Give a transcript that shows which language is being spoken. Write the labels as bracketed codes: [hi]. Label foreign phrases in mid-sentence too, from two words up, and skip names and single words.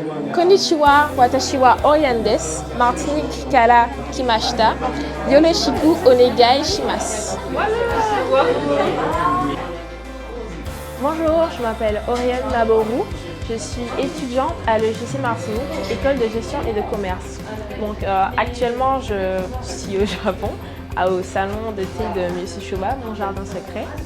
[ja] こんにちは、私はオリオンです。Martinique から来ました. よろしくお願いします. [fr] Bonjour, je m'appelle Orion Naboru. Je suis étudiante à l'EGC Martinique, école de gestion et de commerce. Donc actuellement, je suis au Japon, au salon de thé de Monsieur Shoba, mon jardin secret.